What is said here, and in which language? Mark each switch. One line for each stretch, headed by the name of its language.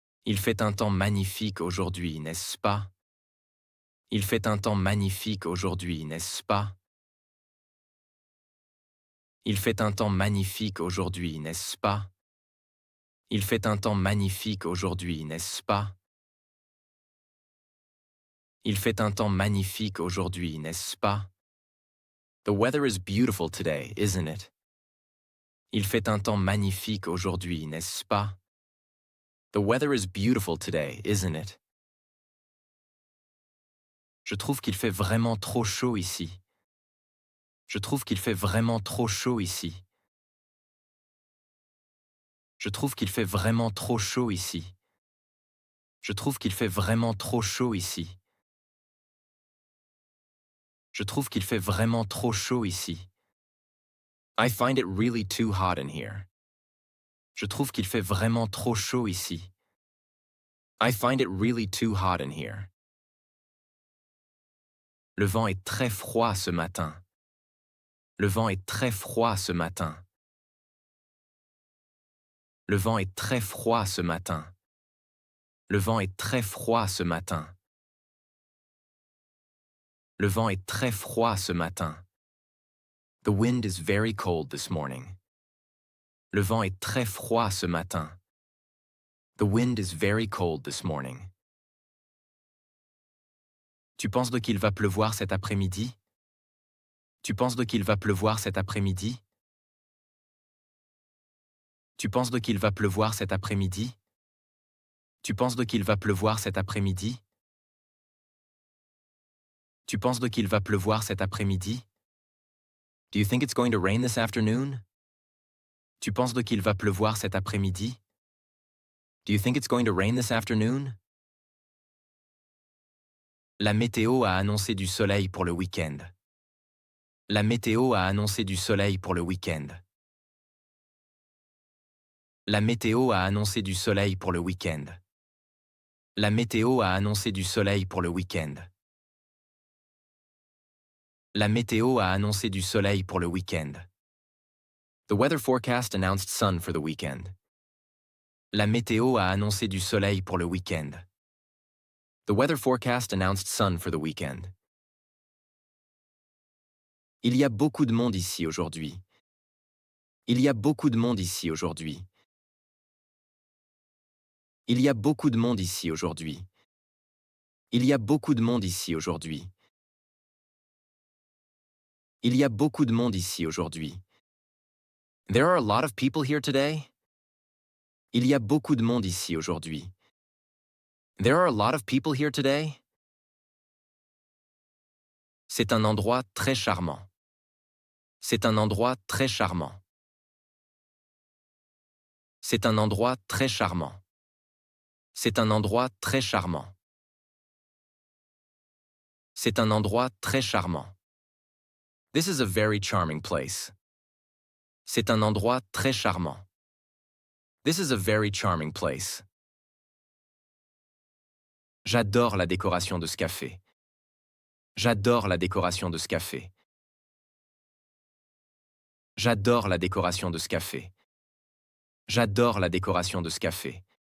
French: Il fait un temps magnifique aujourd'hui, n'est-ce pas? Il fait un temps magnifique aujourd'hui, n'est-ce pas? Il fait un temps magnifique aujourd'hui, n'est-ce pas? Il fait un temps magnifique aujourd'hui, n'est-ce pas? Il fait un temps magnifique aujourd'hui, n'est-ce pas?
English: The weather is beautiful today, isn't it?
French: Il fait un temps magnifique aujourd'hui, n'est-ce pas?
English: The weather is beautiful today, isn't it?
French: Je trouve qu'il fait vraiment trop chaud ici. Je trouve qu'il fait vraiment trop chaud ici. Je trouve qu'il fait vraiment trop chaud ici. Je trouve qu'il fait vraiment trop chaud ici. Je trouve qu'il fait vraiment trop chaud ici.
English: I find it really too hot in here.
French: Je trouve qu'il fait vraiment trop chaud ici.
English: I find it really too hot in here.
French: Le vent est très froid ce matin. Le vent est très froid ce matin. Le vent est très froid ce matin. Le vent est très froid ce matin. Le vent est très froid ce matin.
English: The wind is very cold this morning.
French: Le vent est très froid ce matin.
English: The wind is very cold this morning.
French: Tu penses de qu'il va pleuvoir cet après-midi? Tu penses de qu'il va pleuvoir cet après-midi? Tu penses de qu'il va pleuvoir cet après-midi? Tu penses de qu'il va pleuvoir cet après-midi? Tu penses de qu'il va pleuvoir cet après-midi?
English: Do you think it's going to rain this afternoon?
French: Tu penses de qu'il va pleuvoir cet après-midi?
English: Do you think it's going to rain this afternoon?
French: La météo a annoncé du soleil pour le week-end. La météo a annoncé du soleil pour le week-end. La météo a annoncé du soleil pour le week-end. La météo a annoncé du soleil pour le week-end. La météo a annoncé du soleil pour le week-end.
English: The weather forecast announced sun for the weekend.
French: La météo a annoncé du soleil pour le week-end.
English: The weather forecast announced sun for the weekend.
French: Il y a beaucoup de monde ici aujourd'hui. Il y a beaucoup de monde ici aujourd'hui. Il y a beaucoup de monde ici aujourd'hui. Il y a beaucoup de monde ici aujourd'hui. Il y a beaucoup de monde ici aujourd'hui.
English: There are a lot of people here today.
French: Il y a beaucoup de monde ici aujourd'hui.
English: There are a lot of people here today.
French: C'est un endroit très charmant. C'est un endroit très charmant. C'est un endroit très charmant. C'est un endroit très charmant. C'est un endroit très charmant.
English: This is a very charming place.
French: C'est un endroit très charmant.
English: This is a very charming place.
French: J'adore la décoration de ce café. J'adore la décoration de ce café. J'adore la décoration de ce café. J'adore la décoration de ce café.